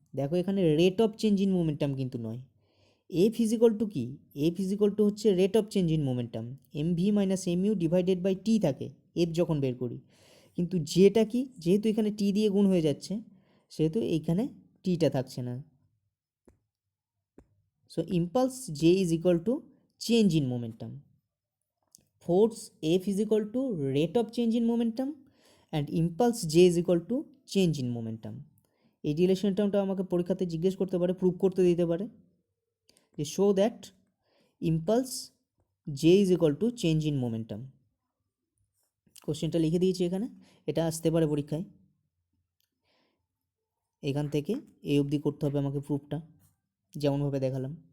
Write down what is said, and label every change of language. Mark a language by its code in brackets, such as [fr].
[bn] দেখো এখানে rate of change in momentum কিন্তু নয়। এ ফিজিক্যাল টু কি, এ ফিজিক্যাল টু হচ্ছে rate of change in momentum, M V minus M U divided by T থাকে F যখন বের করি, কিন্তু যেটা কি যেহেতু এখানে টি দিয়ে গুণ হয়ে যাচ্ছে সেহেতু এইখানে টিটা থাকছে না। [en] So impulse J is equal to change in momentum, force F is equal to rate of change in momentum and impulse J is equal to change in momentum। [bn] এই রিলেশন টার্মটা আমাকে পরীক্ষাতে জিজ্ঞেস করতে পারে, প্রুভ করতে দিতে পারে যে [en] Show that impulse J is equal to change in momentum। [bn] কোশ্চেনটা লিখে দিয়েছি এখানে, এটা আসতে পারে পরীক্ষায়, এখান থেকে এই অবধি করতে হবে আমাকে প্রুফটা, যেমনভাবে দেখালাম।